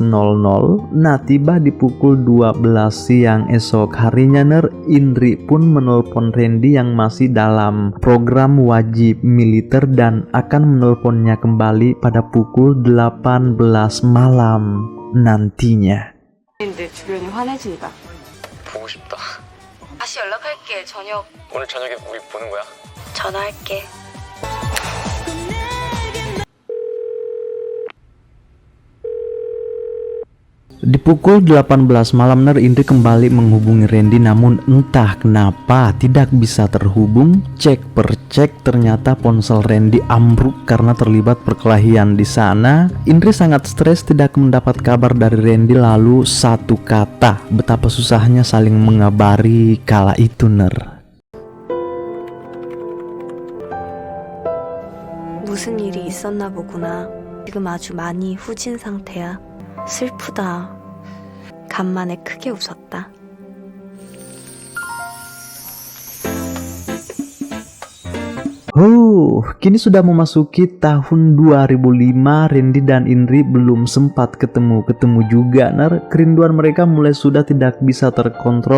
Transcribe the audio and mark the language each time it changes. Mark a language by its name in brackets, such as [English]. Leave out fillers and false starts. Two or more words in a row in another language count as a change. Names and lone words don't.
[Indonesian] Nah, tiba di pukul 12 siang esok harinya Indri pun menelpon Randy yang masih dalam program wajib militer dan akan menelponnya kembali pada pukul 18 malam nantinya. [Korean] 내 주변이 환해진다. 보고 싶다. 다시 연락할게. 저녁 오늘 저녁에 우리 보는 거야? 전화할게. [Indonesian] Di pukul 18 malam Indri kembali menghubungi Randy, namun entah kenapa tidak bisa terhubung. Cek per cek, ternyata ponsel Randy ambruk karena terlibat perkelahian di sana. Indri sangat stres tidak mendapat kabar dari Randy. Lalu satu kata, betapa susahnya saling mengabari kala itu [Korean] 무슨 일이 있었나 보구나. 지금 아주 많이 후진 상태야. 슬프다. 간만에 크게 웃었다. [Indonesian] Kini sudah memasuki tahun 2005. Randy dan Indri belum sempat ketemu juga. Kerinduan mereka mulai sudah tidak bisa terkontrol.